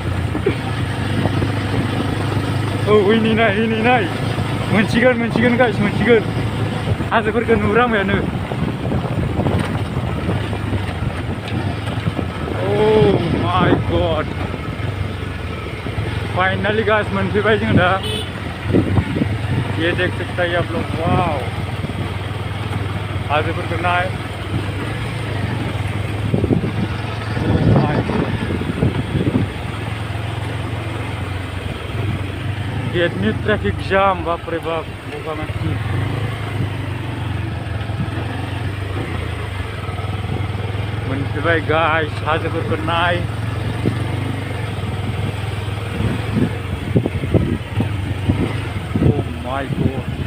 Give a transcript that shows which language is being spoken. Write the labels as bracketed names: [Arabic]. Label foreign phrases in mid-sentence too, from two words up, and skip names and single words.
[Bodo] औ इनै मोनसिगोन गाइस मोनसिगोन हाजोफोरखौ नुहुरांबायानो [English] Oh my god finally guys [Bodo] मोनफैबाय जों दा [Hindi] ये देख सकते हैं आप लोग [Bodo] वाव हाजोफोरखौ नाय [English] Oh my god [Bodo] गेटनि [English] traffic jam [Hindi] बाप रे बाप [Bodo] बगामाथि मोनफैबाय गाइस हाजोफोरखौ नाय [English] Oh my god